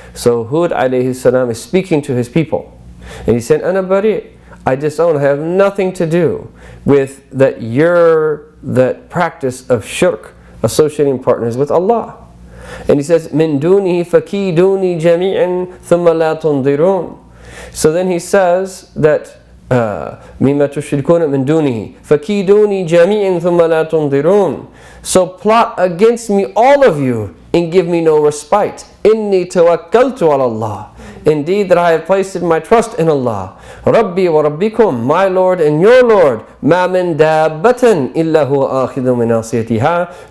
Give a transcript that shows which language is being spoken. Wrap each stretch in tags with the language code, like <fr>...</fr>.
<en>So Hud alayhi salam is speaking to his people. And he said, Ana bari, I disown, I have nothing to do with that practice of shirk, associating partners with Allah. And he says,</en> <ar>Min dunihi fakiduni jami'an thumma la tundirun.</ar> <en>So then he says that</en> <ar>مِمَّا تُشْرِكُونَ مِن دُونِهِ فَكِيدُونِي جَمِيعًا ثُمَّ لَا تُنْظِرُونَ.</ar> <en>So plot against me, all of you, and give me no respite.</en> <ar>إِنِّي تَوَكَّلْتُ عَلَى اللَّهِ.</ar> <en>Indeed that I have placed my trust in Allah.</en> <ar>رَبِّي وَرَبِّكُمْ,</ar> <en>my Lord and your Lord.</en> <ar>مَا مِن دَابَّةٍ إِلَّا هُوَ آخِذٌ مِنْ نَاصِيَتِهَا.</ar>